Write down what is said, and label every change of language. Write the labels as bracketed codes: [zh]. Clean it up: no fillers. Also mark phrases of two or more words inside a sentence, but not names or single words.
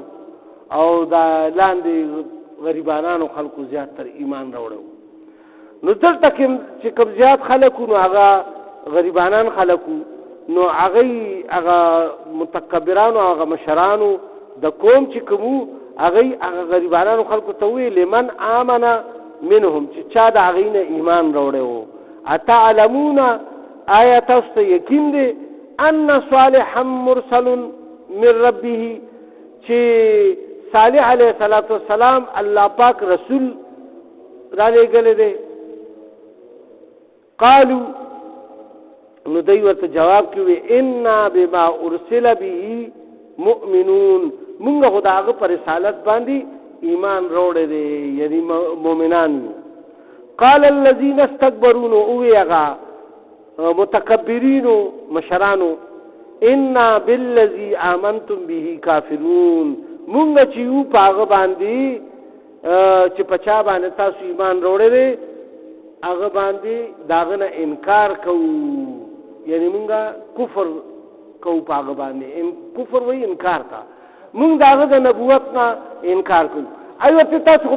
[ps] او دا لاندې غریبانو خلکو زیات تر ایمان راوړو نو دلته چې کوم زیات خلک نو هغه غریبانان خلک نو هغه متکبرانو هغه مشرانو د قوم چې کوم هغه غریبانانو خلکو ته وی [ar] لمن آمن منهم [ps] چې چا د هغې نه ایمان راوړی و اتعلمون آیا تاسو ته یقین دی [ar] ان صالحا مرسل من ربه [ps] چې صالح علیه السلام الله پاک رسول را لېږلی دی قالو نو دوی ورته جواب کوي [ar] انا بما ارسل به مؤمنون [ps] مونږ خو د هغه په رسالت باندې ایمان راوړی دی یعنی مؤمنان یو [ar] قال الذين استكبروا [ps] اوی هغه متکبرینو مشرانو [ar] انا بالذي آمنتم به کافرون [ps] مونږ چې یو په هغه باندې چې په چا باندې تاسو ایمان راوړی دی هغه باندې د هغه نه انکار کوو یعنی مونږ کفر کوو په هغه باندې کفر وایي انکار کا مونږ د هغه د نبوت نه انکار کوو ایوه تاسو خو